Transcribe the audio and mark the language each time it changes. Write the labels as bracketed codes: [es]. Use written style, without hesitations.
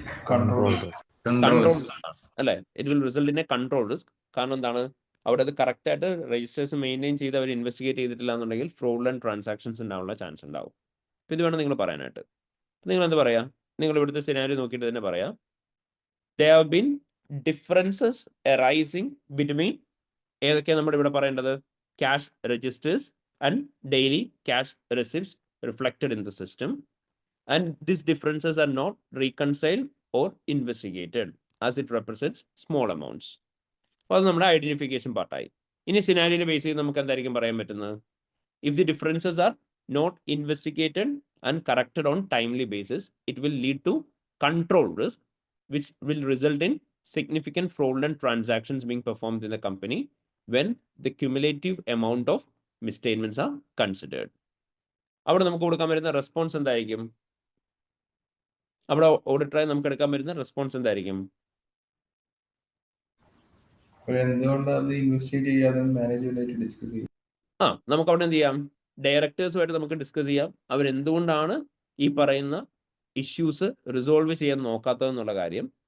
[en] control [ml] control risk ആണ് അല്ലേ? [en] It will result in a control risk. [ml] കാരണം എന്താണ്? അവിടെ അത് കറക്റ്റ് ആയിട്ട് രജിസ്റ്റേഴ്സ് മെയിൻറ്റെയിൻ ചെയ്ത് അവർ ഇൻവെസ്റ്റിഗേറ്റ് ചെയ്തിട്ടില്ല എന്നുണ്ടെങ്കിൽ ഫ്രോഡുലന്റ് ട്രാൻസാക്ഷൻസ് ഉണ്ടാവാനുള്ള ചാൻസ് ഉണ്ടാവും. അപ്പോൾ ഇത് വേണം നിങ്ങൾ പറയാനായിട്ട്. നിങ്ങൾ എന്ത് പറയാ? നിങ്ങൾ ഇവിടുത്തെ സിനാരിയോ നോക്കിയിട്ട് തന്നെ പറയാം. [en] There have been differences arising between [ml] ഏതൊക്കെയാണ് നമ്മുടെ ഇവിടെ പറയേണ്ടത്? [en] Cash registers and daily cash receipts reflected in the system, and these differences are not reconciled or investigated as it represents small amounts. [ml] അപ്പോൾ അത് നമ്മുടെ ഐഡന്റിഫിക്കേഷൻ പാർട്ടായി. ഇനി സിനാരിയോനെ ബേസ് ചെയ്ത് നമുക്ക് എന്തായിരിക്കും പറയാൻ പറ്റുന്നത്? [en] If the differences are not investigated and corrected on timely basis, it will lead to control risk, which will result in significant fraudulent transactions being performed in the company when the cumulative amount of misstatements are considered. [ml] അവിടെ നമുക്ക് കൊടുക്കാൻ വരുന്ന response എന്തായിരിക്കും? അവിടെ ഓഡിറ്ററായി നമുക്ക് എടുക്കാൻ വരുന്ന response എന്തായിരിക്കും? എന്തുകൊണ്ടാണ് ഇൻവെസ്റ്റിഗേറ്റ് ചെയ്യാതെ മാനേജ്മെന്റായിട്ട് ഡിസ്കസ് ചെയ്യും? നമുക്ക് അവിടെ എന്ത് ചെയ്യാം? ഡയറക്ടേഴ്സുമായിട്ട് നമുക്ക് ഡിസ്കസ് ചെയ്യാം അവരെന്തുകൊണ്ടാണ് ഈ പറയുന്ന ഇഷ്യൂസ് റിസോൾവ് ചെയ്യാൻ നോക്കാത്തതെന്നുള്ള കാര്യം.